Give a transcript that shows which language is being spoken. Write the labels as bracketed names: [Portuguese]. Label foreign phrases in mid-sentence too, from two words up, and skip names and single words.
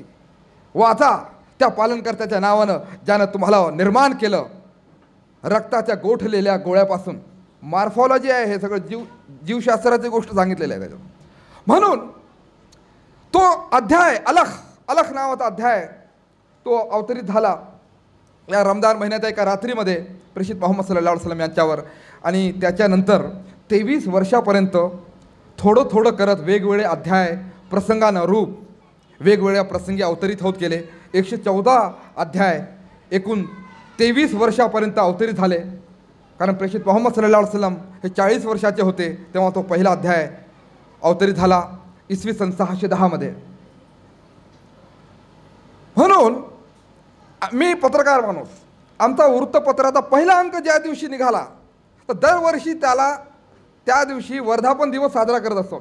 [Marathi] वाचा त्या पालनकर्त्याच्या नावानं ज्यानं तुम्हाला निर्माण केलं, रक्ताच्या गोठलेल्या गोळ्यापासून। मॉर्फॉलॉजी आहे, हे सगळं जीवशास्त्राची गोष्ट सांगितलेली आहे त्याच्यात। म्हणून तो अध्याय अलख नावाचा अध्याय तो अवतरित झाला या रमजान महिन्याच्या एका रात्रीमध्ये प्रेषित मोहम्मद [Arabic] صلى الله عليه وسلم [Marathi] यांच्यावर। आणि त्याच्यानंतर 23 वर्षापर्यंत थोडं करत वेगवेगळे अध्याय प्रसंगानं रूप वेगवेगळ्या प्रसंगी अवतरित होत गेले। 114 अध्याय एकूण 23 वर्षापर्यंत अवतरित झाले, कारण प्रेषित मोहम्मद [Arabic] صلى الله عليه وسلم [Marathi] हे 40 वर्षाचे होते तेव्हा तो पहिला अध्याय अवतरित झाला इसवी सन 610 मध्ये। म्हणून मी पत्रकार माणूस, आमचा वृत्तपत्राचा पहिला अंक ज्या दिवशी निघाला तर दरवर्षी त्या दिवशी वर्धापन दिवस साजरा करत असतो।